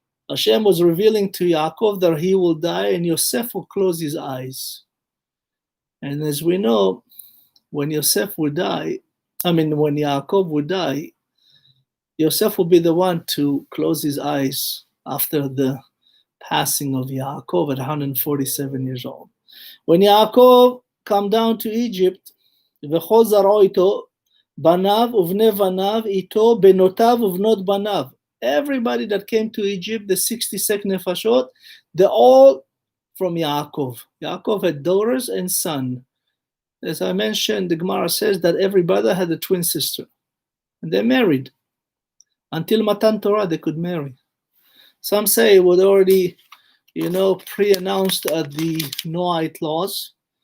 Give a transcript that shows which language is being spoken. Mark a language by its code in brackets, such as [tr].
[en] Hashem was revealing to Yaakov that he will die and Yosef will close his eyes. And as we know, when Yosef would die, when Yaakov would die, Yosef will be the one to close his eyes after the passing of Yaakov at 147 years old. When Yaakov come down to Egypt, [he] וכל זרעו איתו, בניו ובני בניו איתו, בנותיו ובנות בניו. [en] Everybody that came to Egypt, the 66 nefashot, they're all from Yaakov. Yaakov had daughters and son. As I mentioned, the Gemara says that every brother had a twin sister. And they married. Until Matan Torah, they could marry. Some say it was already, pre-announced at the Noahite laws.